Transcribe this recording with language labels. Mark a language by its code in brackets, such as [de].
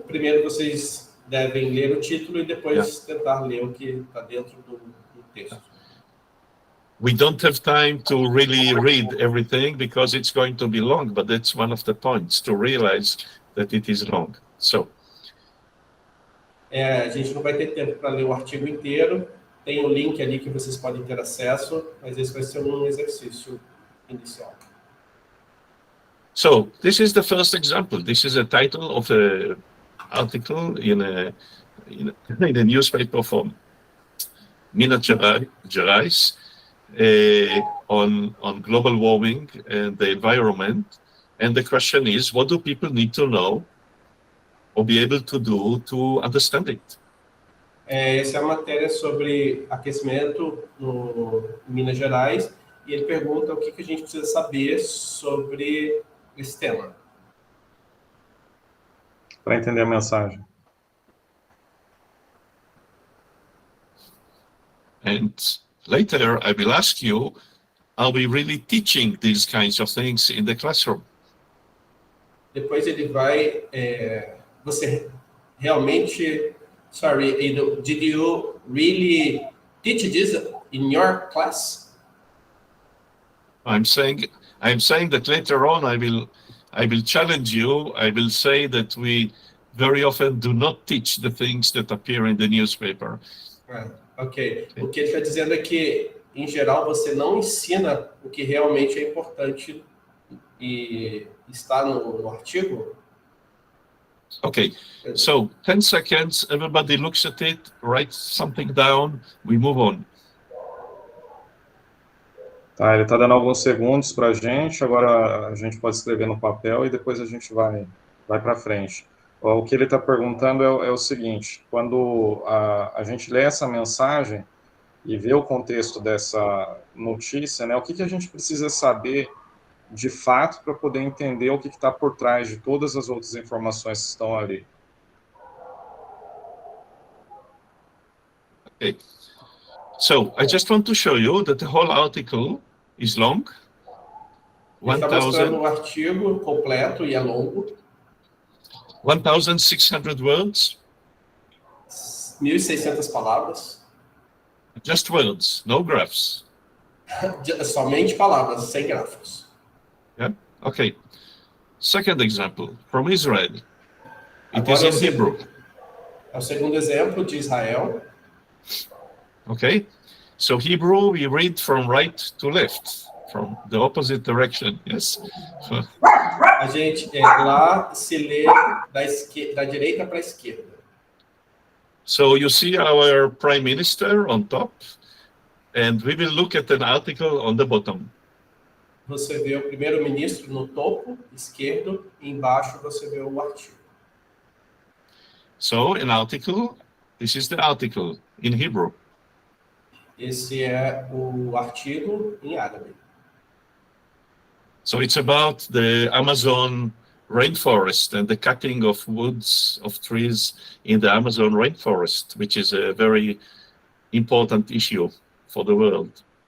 [pt] Primeiro vocês devem ler o título e depois tentar ler o que está dentro do texto. [en] We don't have time to really read everything because it's going to be long, but that's one of the points, to realize that it is long. So, [pt] a gente não vai ter tempo para ler o artigo inteiro. Tem um link ali que vocês podem ter acesso, mas esse vai ser um exercício inicial. [en] So, this is the first example. This is a title of an article in a newspaper from Minas Gerais. on global warming and the environment. And the question is, what do people need to know or be able to do to understand it? [pt] Essa é a matéria sobre aquecimento em Minas Gerais, e ele pergunta o que a gente precisa saber sobre esse tema. Para entender a mensagem. [en] And later I will ask you, are we really teaching these kinds of things in the classroom? [pt] Depois ele vai, você realmente, [en] sorry, Iddo, did you really teach this in your class? I'm saying that later on I will challenge you. I will say that we very often do not teach the things that appear in the newspaper. Ok. [pt] O que ele está dizendo é que, em geral, você não ensina o que realmente é importante e está no artigo. [en] Okay, so 10 seconds, everybody looks at it, writes something down, we move on. [pt] Tá, ele está dando alguns segundos para a gente, agora a gente pode escrever no papel e depois a gente vai para frente. O que ele está perguntando é o seguinte, quando a gente lê essa mensagem e vê o contexto dessa notícia, né, o que a gente precisa saber de fato para poder entender o que está por trás de todas as outras informações que estão ali. [en] Okay. So I just want to show you that the whole article is long. [pt] Ele está mostrando o artigo completo e é longo. [en] 1,600 words. [pt] 1.600 palavras. [en] Just words, no graphs. [pt] Somente palavras, sem gráficos. [en] Yeah. Okay. Second example from Israel. It [pt] Agora [en] is in Hebrew. [pt] É o segundo exemplo de Israel. [en] Okay. So Hebrew we read from right to left, from the opposite direction. Yes. [pt] A gente lá se lê da direita para a esquerda. [en] So you see our prime minister on top, and we will look at an article on the bottom. [pt] Você vê o primeiro-ministro no topo esquerdo e embaixo você vê o artigo. [en] So an article, this is the article in Hebrew. [pt] Esse é o artigo em árabe. [en] So it's about the Amazon rainforest and the cutting of woods, of trees in the Amazon rainforest, which is a very important issue for the world.